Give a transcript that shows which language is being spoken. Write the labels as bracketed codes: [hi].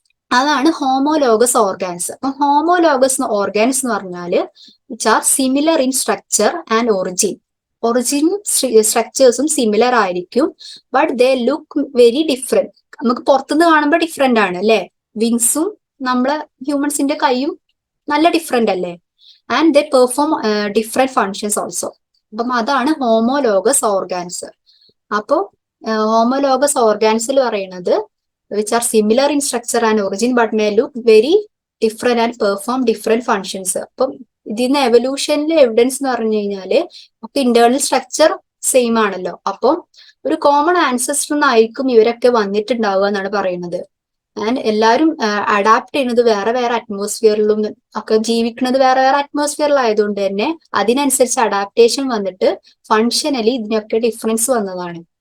[ml] അതാണ് homologous organs. അപ്പം homologous organs എന്ന് പറഞ്ഞാല് [en] which are similar in structure and ഒറിജിനും [ml] സ്ട്രക്ചേഴ്സും similar ആയിരിക്കും, [en] But they look very different. [ml] നമുക്ക് പുറത്തുനിന്ന് കാണുമ്പോൾ ഡിഫറെന്റ് ആണ് അല്ലെ? വിങ്സും നമ്മളെ ഹ്യൂമൻസിന്റെ കൈയും നല്ല ഡിഫറെന്റ് അല്ലേ? [en] And they perform different functions also. [ml] അപ്പം അതാണ് ഹോമോലോഗസ് ഓർഗാൻസ്. അപ്പോൾ ഹോമോലോഗസ് ഓർഗാൻസിൽ പറയുന്നത് [en] which are similar in structure and origin but may look very different and perform different functions. [ml] അപ്പം ഇതിന്ന് എവല്യൂഷനിലെ എവിഡൻസ് എന്ന് പറഞ്ഞു കഴിഞ്ഞാല് ഒക്കെ ഇന്റേണൽ സ്ട്രക്ചർ സെയിം ആണല്ലോ. അപ്പം ഒരു കോമൺ ആൻസസ്റ്റർ ആയിരിക്കും ഇവരൊക്കെ വന്നിട്ടുണ്ടാവുക എന്നാണ് പറയുന്നത്. ആൻഡ് എല്ലാവരും അഡാപ്റ്റ് ചെയ്യുന്നത് വേറെ വേറെ അറ്റ്മോസ്ഫിയറിലും ഒക്കെ ജീവിക്കുന്നത് വേറെ വേറെ അറ്റ്മോസ്ഫിയറിലായതുകൊണ്ട് തന്നെ അതിനനുസരിച്ച് അഡാപ്റ്റേഷൻ വന്നിട്ട് ഫങ്ഷനലി ഇതിനൊക്കെ ഡിഫറൻസ് വന്നതാണ്.